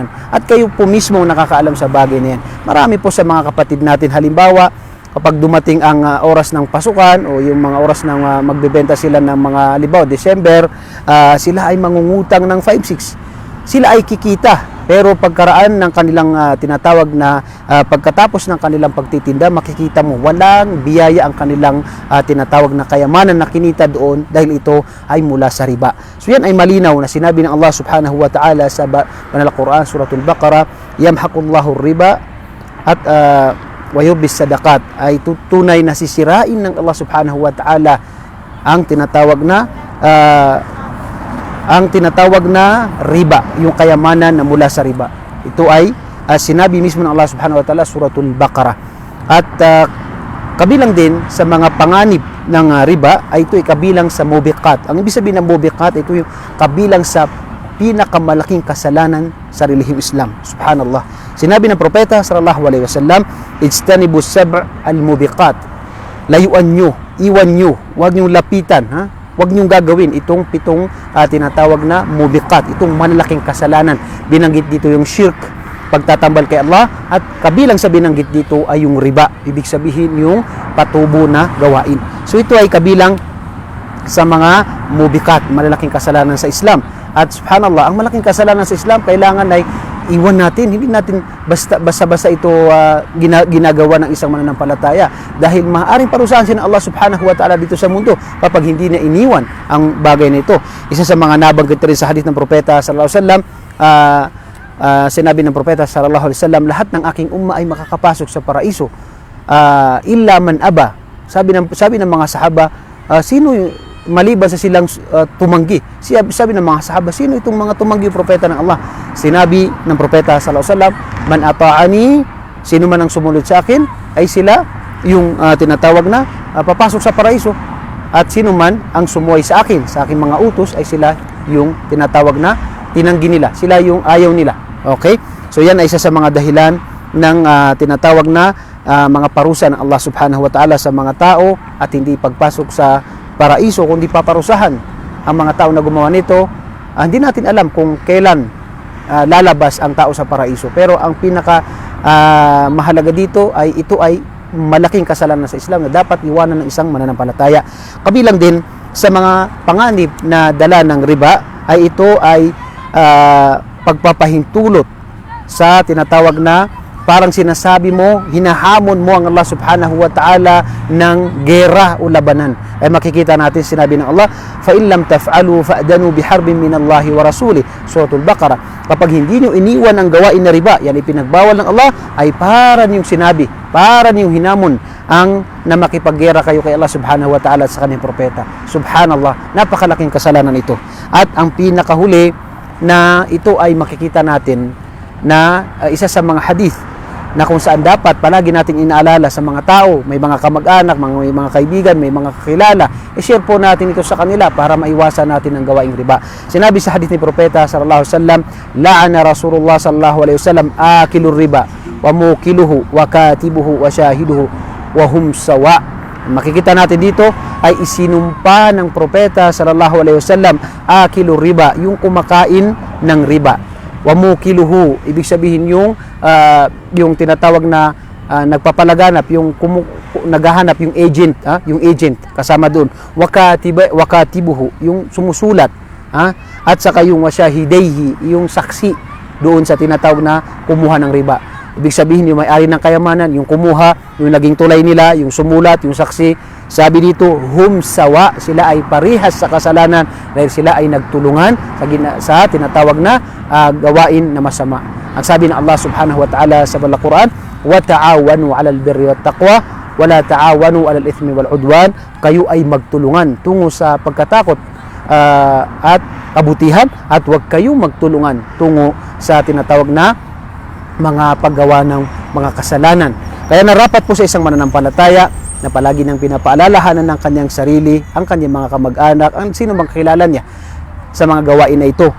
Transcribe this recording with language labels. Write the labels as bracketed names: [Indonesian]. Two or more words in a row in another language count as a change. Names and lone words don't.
[Filipino] At kayo po mismo nakakaalam sa bagay na yan. Marami po sa mga kapatid natin, halimbawa, kapag dumating ang oras ng pasukan o yung mga oras ng magbebenta sila ng mga halimbawa, December, sila ay mangungutang ng 5-6. Sila ay kikita. Pero pagkaraan ng kanilang tinatawag na pagkatapos ng kanilang pagtitinda, makikita mo walang biyaya ang kanilang tinatawag na kayamanan na kinita doon dahil ito ay mula sa riba. So yan ay malinaw na sinabi ng [Arabic] الله سبحانه وتعالى [Filipino] sa Banal Quran, Suratul Baqarah, [Arabic] يمحق الله الربا ويربي الصدقات, [Filipino] ay tunay na sisirain ng [Arabic] الله سبحانه وتعالى [Filipino] ang tinatawag na riba, yung kayamanan na mula sa riba. Ito ay sinabi mismo ng [Arabic] الله سبحانه وتعالى, [Filipino] Suratul Baqarah. At kabilang din sa mga panganib ng riba ay ito ay kabilang sa mubiqat. Ang ibig sabihin ng mubiqat, ito yung kabilang sa pinakamalaking kasalanan sa relihiyong Islam. Subhanallah. Sinabi ng propeta [Arabic] صلى الله عليه وسلم, اجتنبوا السبع الموبقات. [Filipino] Layuan nyo, iwan nyo, huwag nyo lapitan, huwag niyong gagawin itong pitong tinatawag na mubiqat, itong malalaking kasalanan. Binanggit dito yung shirk, pagtatambal kay Allah, at kabilang sa binanggit dito ay yung riba. Ibig sabihin yung patubo na gawain. So ito ay kabilang sa mga mubiqat, malalaking kasalanan sa Islam. At subhanallah, ang malaking kasalanan sa Islam kailangan ay iwan natin. Hindi natin basta-basta ito ginagawa ng isang mananampalataya, dahil maaaring parusahan siya ng [Arabic] الله سبحانه وتعالى [Filipino] dito sa mundo kapag hindi na iniwan ang bagay na ito. Isa sa mga nabanggit rin sa hadith ng propeta [Arabic] صلى الله عليه وسلم, [Filipino] sinabi ng propeta [Arabic] صلى الله عليه وسلم, [Filipino] lahat ng aking umma ay makakapasok sa paraiso [Arabic] إلا من أبى. [Filipino] Sabi ng mga sahaba, sino maliban sa silang tumanggi? Sabi ng mga sahaba, sino itong mga tumanggi propeta ng Allah? Sinabi ng propeta [Arabic] صلى الله عليه وسلم من أطاعني, [Filipino] sino man ang sumunod sa akin, ay sila yung tinatawag na papasok sa paraiso. At sino man ang sumuway sa akin mga utos, ay sila yung tinatawag na tinanggi nila, sila yung ayaw nila. Okay? So yan ay isa sa mga dahilan ng tinatawag na mga parusa ng [Arabic] الله سبحانه وتعالى [Filipino] sa mga tao, at hindi pagpasok sa paraiso kundi paparusahan ang mga tao na gumawa nito. Hindi natin alam kung kailan lalabas ang tao sa paraiso, pero ang pinaka mahalaga dito ay ito ay malaking kasalanan sa Islam na dapat iwanan ng isang mananampalataya. Kabilang din sa mga panganib na dala ng riba ay ito ay pagpapahintulot sa tinatawag na parang sinasabi mo, hinahamon mo ang [Arabic] الله سبحانه وتعالى [Filipino] ng gera o labanan. Ay makikita natin sinabi ng Allah, [Arabic] فَإِنْ لَمْ تَفْعَلُوا فَأْدَنُوا بِحَرْبٍ مِّنَ اللَّهِ وَرَسُولِهِ. [Filipino] Suratul Baqarah. Kapag hindi niyo iniwan ang gawain na riba, yan ipinagbawal ng Allah, ay para niyong sinabi, para niyong hinamon ang na makipaggera kayo kay [Arabic] الله سبحانه وتعالى [Filipino] sa kanyang propeta. Subhanallah, napakalaking kasalanan ito. At ang pinakahuli na ito ay makikita natin na isa sa mga hadith na kung saan dapat palagi nating inaalala sa mga tao, may mga kamag-anak, may mga kaibigan, may mga kakilala, i-share po natin ito sa kanila para maiwasan natin ang gawaing riba. Sinabi sa hadith ni Propeta [Arabic] صلى الله عليه وسلم لعن رسول الله صلى الله عليه وسلم آكل الربا وموكله وكاتبه وشاهديه وهم سواء. [Filipino] Makikita natin dito ay isinumpa ng Propeta [Arabic] صلى الله عليه وسلم آكل الربا, [Filipino] yung kumakain ng riba. [Arabic] وموكله, [Filipino] ibig sabihin yung tinatawag na nagpapalaganap, yung naghahanap, yung agent kasama doon. Wakatibuhu, yung sumusulat, at saka yung wasyahidayhi, yung saksi doon sa tinatawag na kumuha ng riba. Ibig sabihin, yung may-ari ng kayamanan, yung kumuha, yung naging tulay nila, yung sumulat, yung saksi, sabi dito, [Arabic] هم سواء, [Filipino] sila ay parihas sa kasalanan dahil sila ay nagtulungan sa tinatawag na gawain na masama. Ang sabi ng [Arabic] الله سبحانه وتعالى [Filipino] sa Balang Quran, [Arabic] وتعاونوا على البر والتقوى ولا تعاونوا على الإثم والعدوان, [Filipino] kayo ay magtulungan tungo sa pagkatakot at kabutihan, at huwag kayo magtulungan tungo sa tinatawag na mga paggawa ng mga kasalanan. Kaya narapat po sa isang mananampalataya na palagi nang pinapaalalahanan ng kanyang sarili, ang kanyang mga kamag-anak, ang sino mang kakilala niya sa mga gawain na ito.